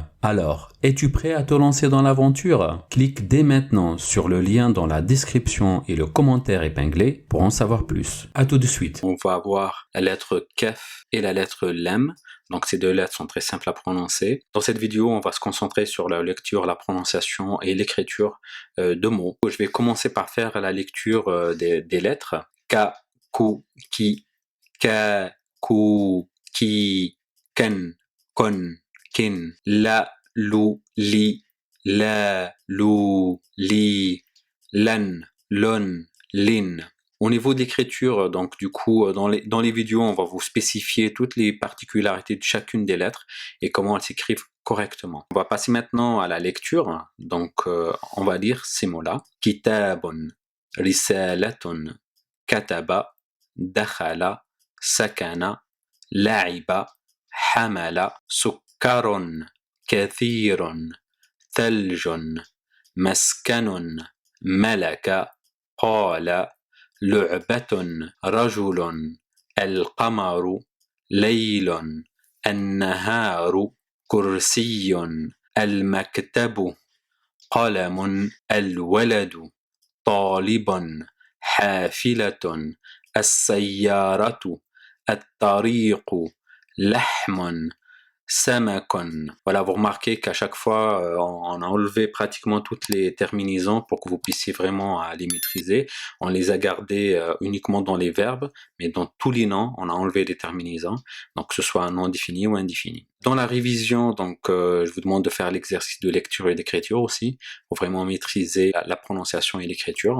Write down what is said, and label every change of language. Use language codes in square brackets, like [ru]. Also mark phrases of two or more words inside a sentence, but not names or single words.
[fr] Alors, es-tu prêt à te lancer dans l'aventure? Clique dès maintenant sur le lien dans la description et le commentaire épinglé pour en savoir plus. À tout de suite. On va avoir la lettre Kef et la lettre Lam. Donc ces deux lettres sont très simples à prononcer. Dans cette vidéo, on va se concentrer sur la lecture, la prononciation et l'écriture de mots. Je vais commencer par faire la lecture des lettres. [ar] كَ، كُ، كِ، كَ، كُ، كِ, كً، كٌ، كٍ، لَ، لُ، لِ، لَ، لُ، لِ، لً، لٌ, lin. [fr] Au niveau de l'écriture, donc du coup, dans les vidéos, on va vous spécifier toutes les particularités de chacune des lettres et comment elles s'écrivent correctement. On va passer maintenant à la lecture. Donc, on va lire ces mots-là. [ar] كتابٌ، رسالةٌ، كتبَ، دخلَ، سكنَ، لعبَ، حملَ، سكّرٌ، كثيرٌ, ثلجٌ، مسكنٌ، ملكَ، قالَ, لعبة رجل القمر ليل النهار كرسي المكتب قلم الولد طالب حافلة السيارة الطريق لحم سمك. [fr] Voilà, vous remarquez qu'à chaque fois, on a enlevé pratiquement toutes les terminaisons pour que vous puissiez vraiment les maîtriser. On les a gardées uniquement dans les verbes, mais dans tous les noms, on a enlevé les terminaisons, donc que ce soit un nom défini ou indéfini. Dans la révision, donc, je vous demande de faire l'exercice de lecture et d'écriture aussi, pour vraiment maîtriser la prononciation et l'écriture.